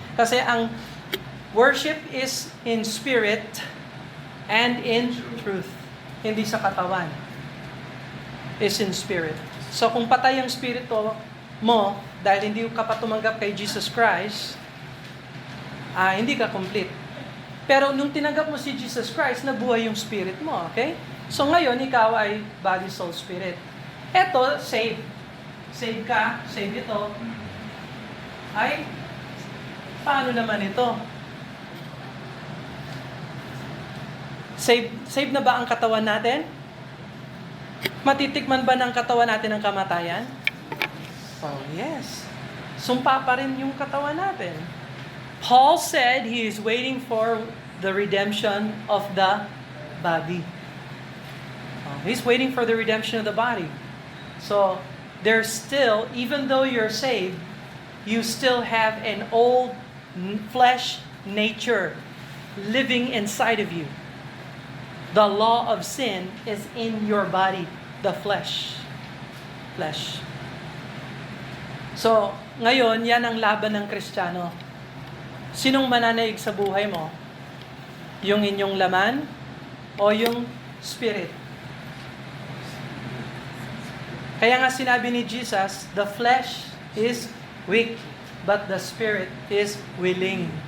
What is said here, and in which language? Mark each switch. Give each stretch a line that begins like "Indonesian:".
English: Kasi ang worship is in spirit and in truth.
Filipino: Hindi sa katawan.
English: Is in spirit.
Filipino: So kung patay ang spirito mo, dahil hindi ka pa tumanggap kay Jesus Christ, hindi ka complete. Pero nung tinanggap mo si Jesus Christ, nabuhay yung spirit mo, okay? So ngayon, ikaw ay body, soul, spirit. Eto, save. Save ka, save ito. Ay, paano naman ito? Save na ba ang katawan natin? Matitikman ba ng katawan natin ang kamatayan? Oh, yes. Sumpa pa rin yung katawan natin.
English: Paul said he is waiting for the redemption of the body. He's waiting for the redemption of the body. So, there's still, even though you're saved, you still have an old flesh nature living inside of you. The law of sin is in your body, the flesh. Flesh.
Filipino: So, ngayon, yan ang laban ng Kristiyano. Sinong mananaig sa buhay mo? Yung inyong laman o yung spirit? Kaya nga sinabi ni Jesus,
English: the flesh is weak, but the spirit is willing.